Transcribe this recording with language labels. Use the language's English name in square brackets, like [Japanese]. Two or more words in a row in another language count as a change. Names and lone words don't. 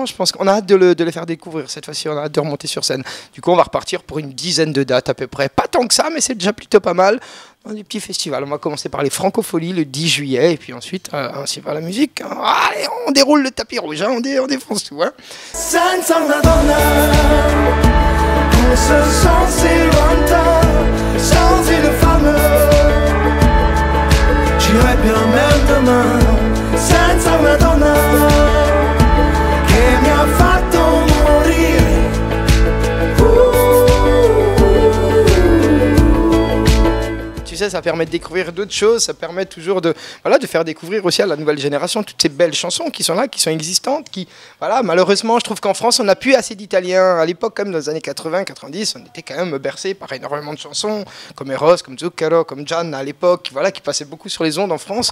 [French] Je pense qu'on a hâte de les faire découvrir. Cette fois-ci, on a hâte de remonter sur scène. Du coup, on va repartir pour une dizaine de dates à peu près. Pas tant que ça, mais c'est déjà plutôt pas mal. Dans des petits festivals. On va commencer par les Francopholies le 10 juillet. Et puis ensuite, ainsi va la musique. Allez, on déroule le tapis rouge. Hein, on défonce tout. Hein. [Italian] Senza una donna, [French] on se sent si lointain. Sans une femme, j'irai bien même demain. [Italian] Senza una donna, che mi ha fatto morire. [French] Tu sais, ça permet de découvrir d'autres choses, ça permet toujours de faire découvrir aussi à la nouvelle génération toutes ces belles chansons qui sont là, qui sont existantes, malheureusement, je trouve qu'en France, on n'a plus assez d'Italiens. À l'époque, comme dans les années 80, 90, on était quand même bercé par énormément de chansons, comme Eros, comme Zucchero, comme Gianna à l'époque, qui passaient beaucoup sur les ondes en France.